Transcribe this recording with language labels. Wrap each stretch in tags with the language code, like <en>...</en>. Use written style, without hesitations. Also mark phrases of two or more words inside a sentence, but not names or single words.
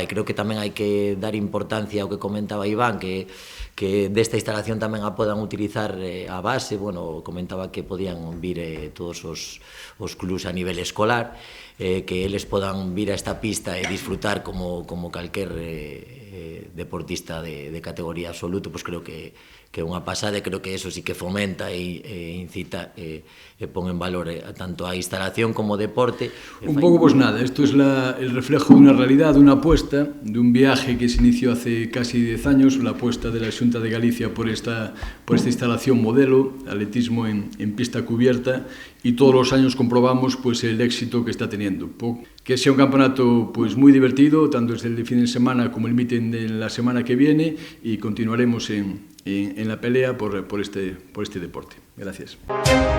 <gl>Creo que tamén hai que dar importancia ao que comentaba Iván, que desta instalación tamén a podan utilizar a base, comentaba que podían vir todos os clubs a nivel escolar, que eles podan vir a esta pista e disfrutar como calquer deportista de categoría absoluto, pois creo que é unha pasada, e creo que eso sí que fomenta e incita e pon en valor tanto a instalación como o deporte. Un pouco,</gl> <es>pues nada, esto es el reflejo de una realidad, de una apuesta, de un viaje que se inició hace casi 10 años, la apuesta de la Xunta de Galicia por esta instalación modelo, atletismo en pista cubierta, y todos los años comprobamos pues el éxito que está teniendo. Que sea un campeonato pues muy divertido, tanto desde el fin de semana como el meeting de la semana que viene, y continuaremos en la pelea por este deporte.</es>